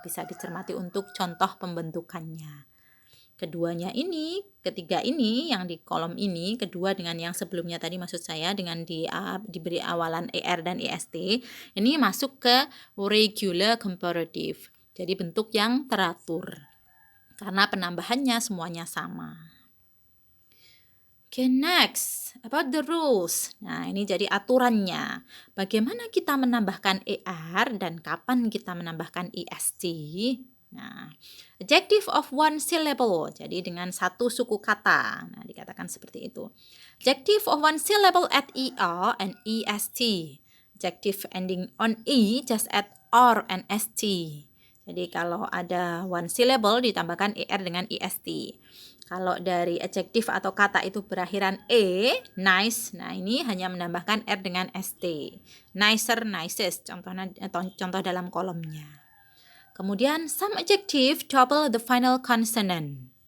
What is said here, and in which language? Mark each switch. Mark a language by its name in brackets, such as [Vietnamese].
[Indonesian] Bisa dicermati untuk contoh pembentukannya. Keduanya ini, ketiga ini yang di kolom ini, kedua dengan yang sebelumnya tadi maksud saya dengan diberi awalan er dan est, ini masuk ke regular comparative. Jadi bentuk yang teratur. Karena penambahannya semuanya sama. [English] Okay, next, about the rules. [Indonesian] Nah, ini jadi aturannya. Bagaimana kita menambahkan er dan kapan kita menambahkan est? Nah, adjective of one syllable, jadi dengan satu suku kata. [English] Nah, dikatakan seperti itu. Adjective of one syllable add er and est. Adjective ending on e just add r and st. [Indonesian] Jadi kalau ada one syllable ditambahkan er dengan est. Kalau dari adjective atau kata itu berakhiran e, nice, nah ini hanya menambahkan r dengan st. Nicer, nicest, contoh dalam kolomnya. [English] Kemudian some adjective double the final consonant.